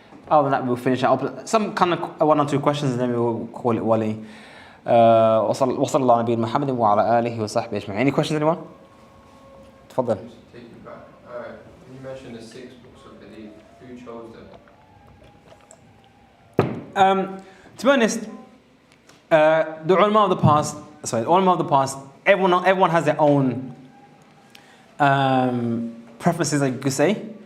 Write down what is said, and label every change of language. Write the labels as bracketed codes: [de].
[en] Other than that, we'll finish out. Some kind of one or two questions, and then we will call it wali. [ar] وصلى الله على نبينا محمد وعلى آله وصحبه أجمعين. [en] Any questions, anyone? [ar] تفضل. [en] Take you back. Alright, you mentioned the 6 books of Hadith. Who chose them? To be honest, the ulama of the past, everyone has their own preferences, like you could say.